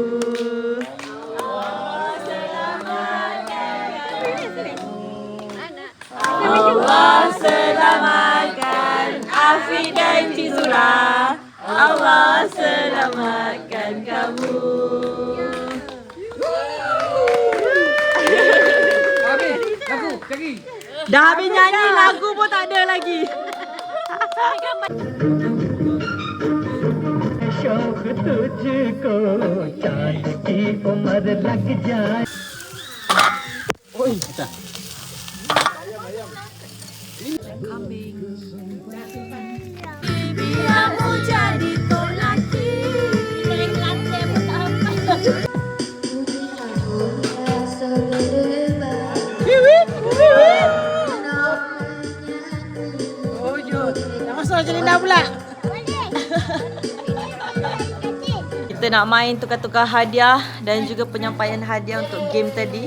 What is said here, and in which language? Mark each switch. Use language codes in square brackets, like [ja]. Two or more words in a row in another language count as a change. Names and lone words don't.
[ms] Allah selamatkan Afi dan Cizura. Allah selamatkan kamu. Habis. Lagu, cari. Dah habis nyanyi, lagu pun tak ada lagi. [hi] शौक तुझको चांद की उम्र लग जाए। [ms] Kamu jadi lelaki. Lelaki pun tak apa. Kita nak main tukar-tukar hadiah dan juga penyampaian hadiah untuk game tadi.